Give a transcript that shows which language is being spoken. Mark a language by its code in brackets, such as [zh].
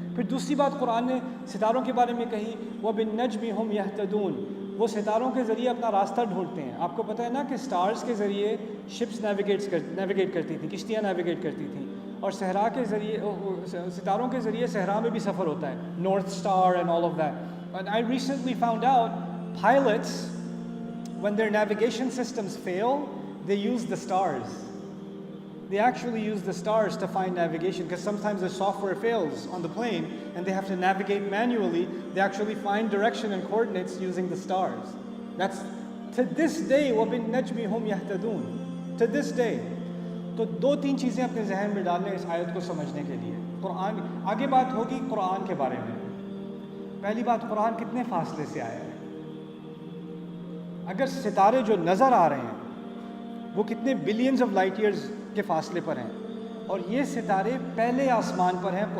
[ur] پھر دوسری بات قرآن نے ستاروں کے بارے میں کہی، [ar] وَبِالنَّجْمِ هُمْ يَهْتَدُونَ، [ur] وہ ستاروں کے ذریعے اپنا راستہ ڈھونڈتے ہیں. آپ کو پتہ ہے نا کہ سٹارز کے ذریعے شپس نیویگیٹ کرتی تھیں، کشتیاں نیویگیٹ کرتی تھیں، اور صحرا کے ذریعے، ستاروں کے ذریعے صحرا میں بھی سفر ہوتا ہے، [en] North star and all of that. And I recently found out pilots, when their navigation systems fail, they use the stars. They actually use the stars to find navigation, because sometimes the software fails on the plane and they have to navigate manually. They actually find direction and coordinates using the stars. That's to this day. [ar] وَبِالنَّجْمِ هُمْ يَهْتَدُونَ. [en] To this day. [ur] تو دو تین چیزیں اپنے ذہن میں ڈالنے اس آیت کو سمجھنے کے لیے. قرآن آگے بات ہوگی قرآن کے بارے میں. پہلی بات، قرآن کتنے فاصلے سے آیا ہے؟ اگر ستارے جو نظر آ رہے ہیں وہ کتنے بلینز آف لائٹ ایئرز کے فاصلے پر ہیں، اور یہ ستارے پہلے آسمان پر ہیں.